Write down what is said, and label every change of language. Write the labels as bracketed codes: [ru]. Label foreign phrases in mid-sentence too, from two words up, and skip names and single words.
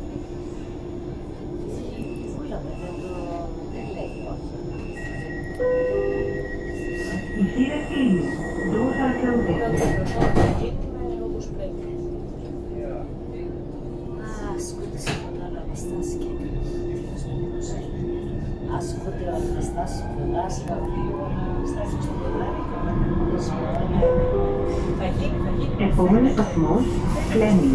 [el] Ούλα με δεν λέει όχι. θα γίνουμε όπως πρέπει. [it] Ascolta, secondo la distanza ascolta la distanza [el] Επόμενος σταθμός, Fleming.